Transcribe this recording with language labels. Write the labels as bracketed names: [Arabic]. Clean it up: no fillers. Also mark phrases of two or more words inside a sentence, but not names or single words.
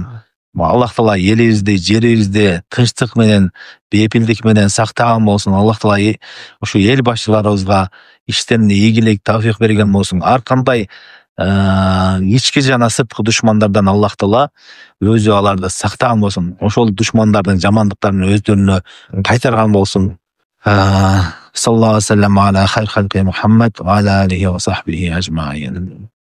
[Kyrgyz] Аллах Таала элибизди, жерибизди тынчтык менен, бейпилдик менен сактаган болсун. Аллах Таала ушу эл башчыларыбызга иштеринде ийгилик, тавфик берген болсун. Ар кандай ички жана сырткы душмандардан Аллах Таала өзү аларды сактаган болсун. Ошол душмандардын жамандыктарын өздөрүнө кайтарган болсун. [Arabic] صلى الله عليه وسلم على خير خلقه محمد وعلى آله وصحبه أجمعين.